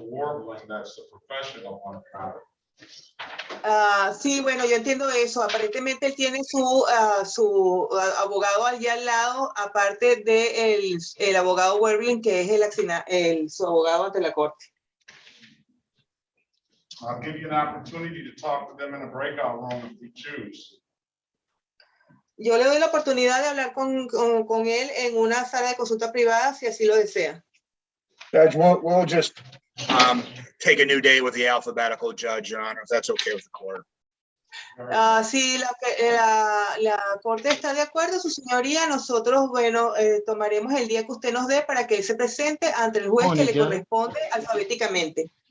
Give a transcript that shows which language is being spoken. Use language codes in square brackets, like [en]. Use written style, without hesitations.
[en] Warbling, that's a professional on the matter. [es] Sí, bueno, yo entiendo eso. Aparentemente él tiene su abogado allá al lado, aparte de el abogado Werbling, que es su abogado ante la corte. [en] I'll give you an opportunity to talk to them in a breakout room if you choose. [es] Yo le doy la oportunidad de hablar con él en una sala de consulta privada, si así lo desea. [en] Judge, we'll just take a new day with the alphabetical judge, Your Honor, if that's okay with the court. [es] Si la corte está de acuerdo, su señoría, nosotros, bueno, tomaremos el día que usted nos dé para que él se presente ante el juez que le corresponde alfabéticamente.